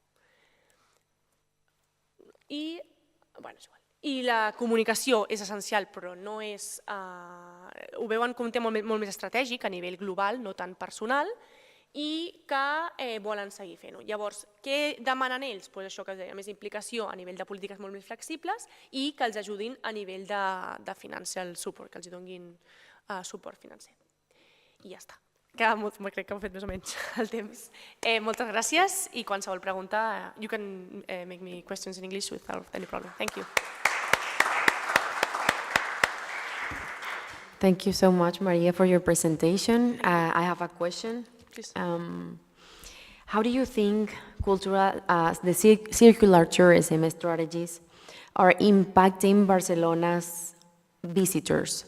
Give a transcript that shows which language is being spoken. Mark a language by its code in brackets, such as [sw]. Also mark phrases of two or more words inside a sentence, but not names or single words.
[ca] I la comunicació és essencial, però no és... Ho veuen com un tema molt més estratègic a nivell global, no tant personal, i que volen seguir fent-ho. Llavors, què demanen ells? Això que deia, més implicació a nivell de polítiques molt més flexibles i que els ajudin a nivell de [en] financial support, [ca] que els donin suport financer. I ja està. Crec que ho he fet més o menys el temps. Moltes gràcies i qualsevol pregunta, [en] you can make me questions in English without any problem. Thank you. Thank you so much, Maria, for your presentation. I have a question. How do you think the circular tourism strategies are impacting Barcelona's visitors?